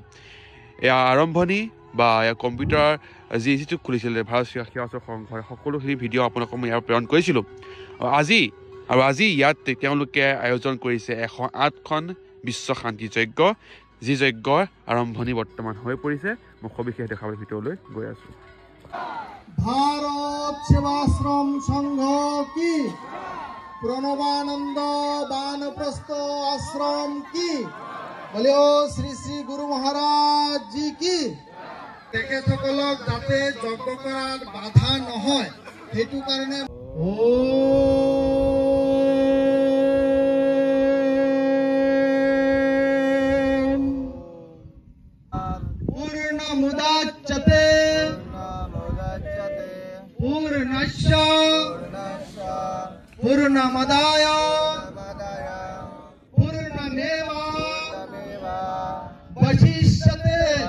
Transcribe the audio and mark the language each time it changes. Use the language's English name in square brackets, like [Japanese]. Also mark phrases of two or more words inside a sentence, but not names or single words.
[Assamese] এয়া আৰম্ভণি বা ইয়াৰ কম্পিউটাৰ যিটো খুলিছিলে ভাৰত সেৱাশ্ৰম সংঘৰ সকলোখিনি ভিডিঅ' আপোনালোকক মই ইয়াৰ প্ৰেৰণ কৰিছিলোঁ। আৰু আজি ইয়াত তেওঁলোকে আয়োজন কৰিছে 108খন বিশ্ব শান্তি যজ্ঞ, যি যজ্ঞৰ আৰম্ভণি বৰ্তমান হৈ পৰিছে। মই সবিশেষ দেখাবলৈ ভিতৰলৈ গৈ আছোঁ। [Hindi] भारत सेवाश्रम संघ की, प्रणवानंद वानप्रस्थ आश्रम की, बोलियो श्री श्री गुरु महाराज जी की। [Assamese] তেখেতসকলক যাতে যজ্ঞ কৰাত বাধা নহয় সেইটো কাৰণে [Sanskrit] पूर्णमुदच्यते पूर्णस्य पूर्णमदाय पूर्णमेवावशिष्यते